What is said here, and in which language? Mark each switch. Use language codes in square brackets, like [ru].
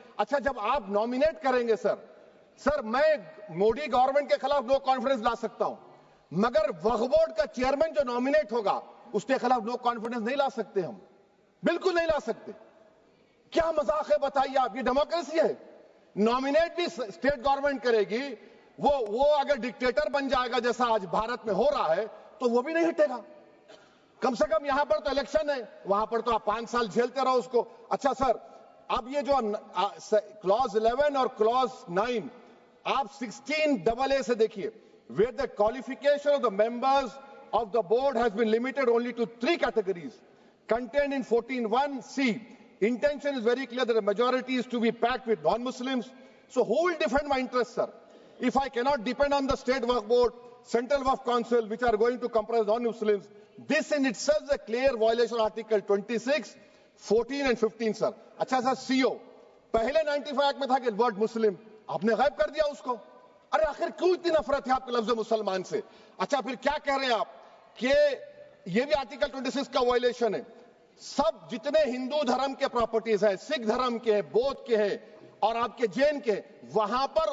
[ur] اچھا جب آپ نامینیٹ کریں گے سر میں مودی گورنمنٹ کے خلاف نو کانفیڈنس لا سکتا ہوں, مگر وقف بورڈ کا چیئرمین جو نامینیٹ ہوگا اس کے خلاف نو کانفیڈنس نہیں لا سکتے, ہم بالکل نہیں لا سکتے. کیا مذاق ہے بتائیے آپ؟ یہ ڈیموکریسی ہے. نامینیٹ بھی اسٹیٹ گورنمنٹ کرے گی, وہ اگر ڈکٹیٹر بن جائے گا جیسا آج بھارت میں ہو رہا ہے تو وہ بھی نہیں ہٹے گا. کم سے کم یہاں پر تو الیکشن ہے, وہاں پر تو آپ 5 سال جھیلتے رہو اس کو. اچھا سر, اب یہ جو کلوز 11 اور کلوز 9 آپ 16AA سے دیکھیے, [en] where the qualification of the members of the board has been limited only to 3 categories contained in 14(1)(c). Intention is very clear that the majority is to be packed with non-Muslims. So who will defend my interests, sir? If I cannot depend on the state waqf board, central waqf council, which are going to comprise non-Muslims, this in itself is a clear violation of Article 26, 14 and 15, sir. [ur] اچھا سر, CO پہلے 95 act میں تھا کہ word مسلم, آپ نے غائب کر دیا اس کو. ارے آخر کیوں اتنی نفرت ہے آپ کے لفظ مسلمان سے؟ اچھا پھر کیا کہہ رہے ہیں آپ کہ یہ بھی آرٹیکل 26 کا وائلیشن ہے؟ سب جتنے ہندو دھرم کے پراپرٹیز ہیں, سکھ دھرم کے ہیں, بودھ کے ہیں اور آپ کے جین کے, وہاں پر